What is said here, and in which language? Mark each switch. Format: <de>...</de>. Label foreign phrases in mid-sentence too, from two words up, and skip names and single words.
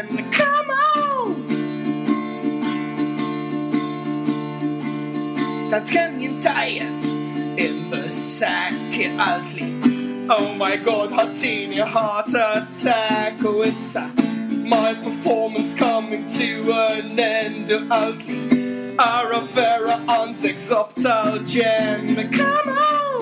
<en>Come on!</en> <mt>Tant kem jintajjen</mt> <en>in the sack għaltli Oh my god, ħattini heart attack</en> <mt>u issa</mt> <en>My performance coming to an end</en> <mt>Għaltli Ara vera għandek zob tal-ġen.</mt> <en>Come on!</en>